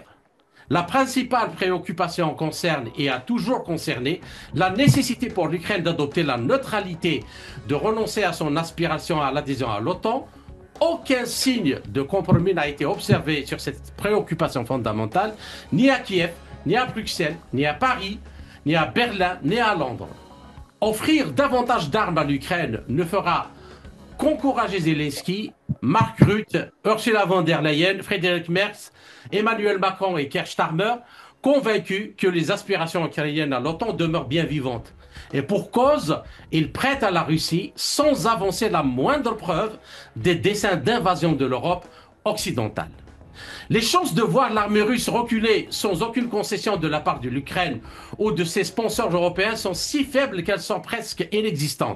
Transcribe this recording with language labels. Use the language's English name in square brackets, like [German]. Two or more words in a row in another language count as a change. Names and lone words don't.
[French] La principale préoccupation concerne et a toujours concerné la nécessité pour l'Ukraine d'adopter la neutralité, de renoncer à son aspiration à l'adhésion à l'OTAN. Aucun signe de compromis n'a été observé sur cette préoccupation fondamentale, ni à Kiev, ni à Bruxelles, ni à Paris, ni à Berlin, ni à Londres. Offrir davantage d'armes à l'Ukraine ne fera qu'encourager Zelensky, Mark Rutte, Ursula von der Leyen, Friedrich Merz, Emmanuel Macron et Keir Starmer, convaincus que les aspirations ukrainiennes à l'OTAN demeurent bien vivantes. Et pour cause, ils prêtent à la Russie, sans avancer la moindre preuve, des desseins d'invasion de l'Europe occidentale. Les chances de voir l'armée russe reculer sans aucune concession de la part de l'Ukraine ou de ses sponsors européens sont si faibles qu'elles sont presque inexistantes.